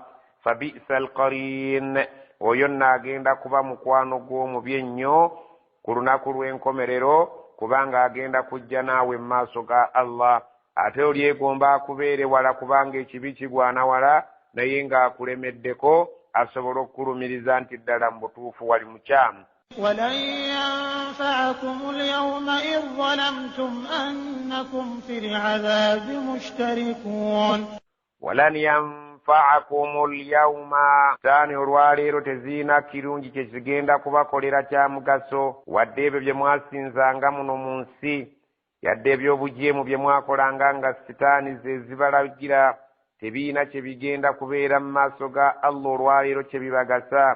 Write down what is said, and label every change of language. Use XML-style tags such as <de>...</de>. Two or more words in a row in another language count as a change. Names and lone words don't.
<ar>فبئس القرين,</ar> <lg>oyo nnaagenda kuba mukwano gw'omubi ennyo ku lunaku lw'enkomerero, kubanga agenda kujja naawe mu maaso ga Allah. Ate olyegomba akubeere wala kubanga ekibi kigwana wala, naye ng'akulemeddeko asobola okukulumiriza nti ddala mu butuufu wali mukyamu.</lg> <ar>ولن ينفعكم اليوم إذ ظلمتم أنكم في العذاب مشتركون. ولن ينفعكم اليوم تاني</ar> <lg>olwaleero teziina kirungi kye kigenda kubakolera kya mugaso, wadde ebyo bye mwasinzanga muno mu nsi, yadde ebyobujeemu bye mwakolanga nga sitaani ze zibalagira, tebiina kye bigenda kubeera mu maaso ga Allah olwaleero kye bibagasa.</lg>